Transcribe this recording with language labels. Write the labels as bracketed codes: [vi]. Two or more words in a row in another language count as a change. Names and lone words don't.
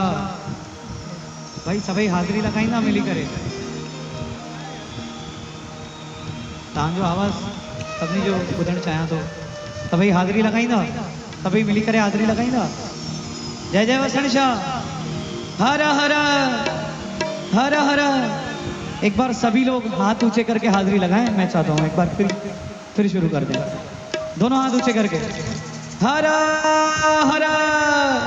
[sd] भाई सभई हाज़िरी लगाईंदा मिली करे। तव्हांजो आवाज़ सभिनी जो ॿुधणु चाहियां थो। सभई हाज़िरी लगाईंदा, सभई मिली करे हाज़िरी लगाईंदा। जय जय वसण शाह। हर हर हर हर। [hi] एक बार सभी लोग हाथ ऊंचे करके हाज़िरी लगाएं। मैं चाहता हूँ एक बार फिर शुरू कर दें। दोनों हाथ ऊंचे करके हर हर।